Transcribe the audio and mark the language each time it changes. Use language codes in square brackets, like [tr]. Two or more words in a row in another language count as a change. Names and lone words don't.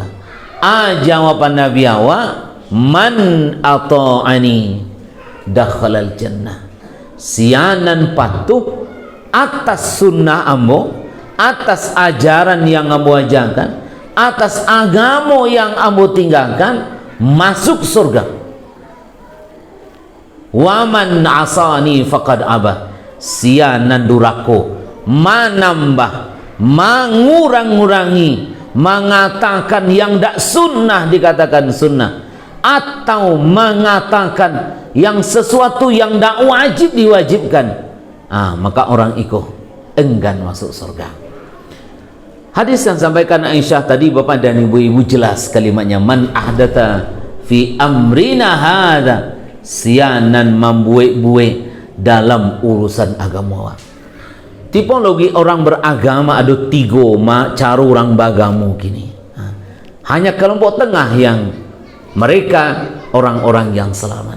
[min] Jawaban Nabi awak, [ar] من أطاعني دخل الجنة, [min] sianan patuh atas sunnah ambo, atas ajaran yang ambo ajarkan, atas agama yang ambo tinggalkan, masuk surga. [ar] ومن عصاني فقد أبى, [min] sianan durako, manambah, mengurang-urangi, [id] mengatakan yang tak sunnah dikatakan sunnah, atau mengatakan yang sesuatu yang tak wajib diwajibkan, maka orang itu enggan masuk surga. Hadis yang sampaikan Aisyah tadi, bapak dan ibu-ibu jelas kalimatnya, [ar] من أحدث في أمرنا هذا, [min] sianan membuat-buat dalam urusan agama. [id] Tipologi orang beragama ada 3 cara orang beragama gini. Hanya kelompok tengah yang mereka orang-orang yang selamat.